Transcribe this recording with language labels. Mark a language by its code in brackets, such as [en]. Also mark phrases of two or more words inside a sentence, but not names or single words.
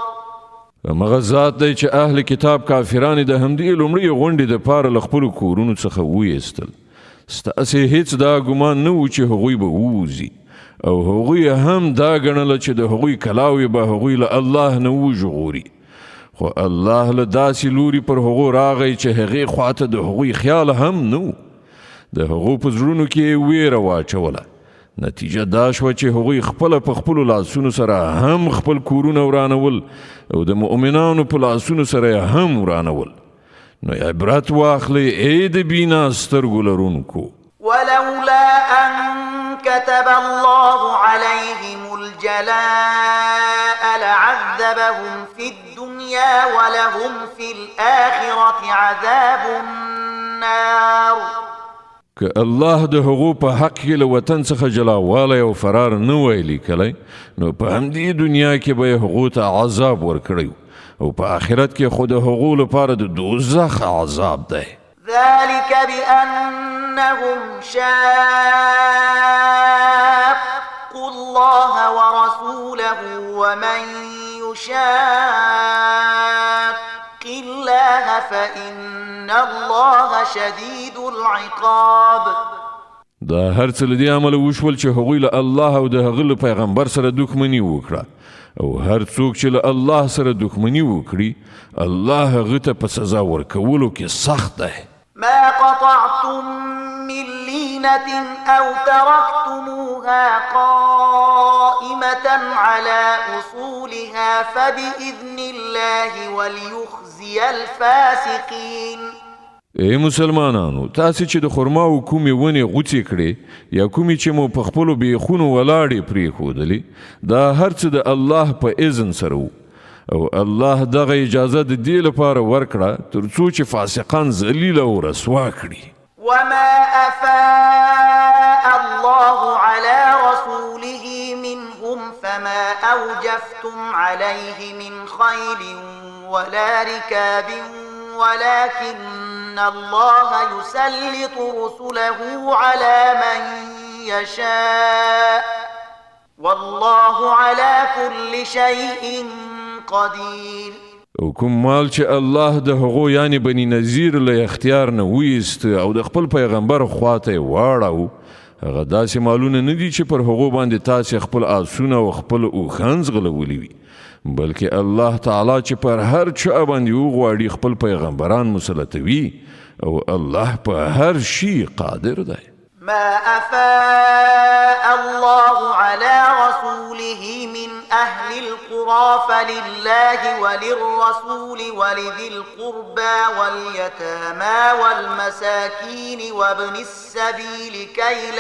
[ps] مغه ذات دی چې اهل کتاب کافرانو د همدې لومړي غونډې د پاره له خپلو کورونو څخه وایستل. ستاسې هیڅ دا ګمان نه و چې هغوی به ووځي او هغوی هم دا ګڼله چې د هغوی کلاوې به هغوی له الله نه وژغوري. خو الله له داسې لوري پر هغو راغی چې هغې خواته د هغوی خیال هم نه و. د هغو په زړونو کې ویره واچوله. نتیجه دا شوه چې هغوی خپله په خپلو لاسونو سره هم خپل کورونه ورانول او د مؤمنانو په لاسونو سره هم ورانول. نو عبرت واخلئ ای د بینا سترګو لرونکو. [ar] ولولا أن كتب الله عليهم الجلاء لعذبهم في الدنيا ولهم في الآخرة عذاب النار. [ps] که الله د هغو په حق کې له وطن څخه جلاوالی او فرار نه وای لیکلی نو په همدې دنیا کې به یې هغو ته عذاب ورکړی او په آخرت کې خو د هغو لپاره د دوزخ عذاب دی. [ar] ذلك بأنهم شاقوا الله ورسوله ومن يشاق الله فإن الله شديد العقاب. [ps] دا هر څه له دې عمله وشول چې هغوی له الله او د هغه له پیغمبر سره دښمني وکړه او هر څوک چې له الله سره دښمني وکړي الله هغه ته په سزا ورکولو کې سخت دی. [ar] ما قطعتم من لينة أو تركتموها قائمة على أصولها فبإذن الله وليخزي الفاسقين. [ps] ای مسلمانانو تاسې چې د خرما او کومې ونې غوڅې کړې یا کومې چې مو په خپلو بیخونو ولاړې پرېښودلې دا هر څه د الله په اذن سره و او الله دغه اجازه د دې لپاره ورکړه تر څو چې فاسقان ذلیله او رسوا کړي. [ar] وما أفاء الله على رسوله منهم فما أوجفتم عليه من خيل ولا ركاب ولكن الله يسلط رسله على من يشاء والله على كل شيء قدير. [ps] او کوم مال چې الله د هغو یعنی بني نذیر له اختیار نه ویست او د خپل پیغمبر خواته واړو هغه داسې مالونه نه دي چې پر هغو باندې تاسې خپل آسونه او خپل اوښان ځغلولي وي بلکې الله تعالی چې پر هر چا باندې وغواړي خپل پیغمبران مسلطوي او الله په هر شي قادر دی. [ar] ما أفاء الله على رسوله من أهل القرى فلله وللرسول ولذي القربى واليتامى والمساكين وابن السبيل كي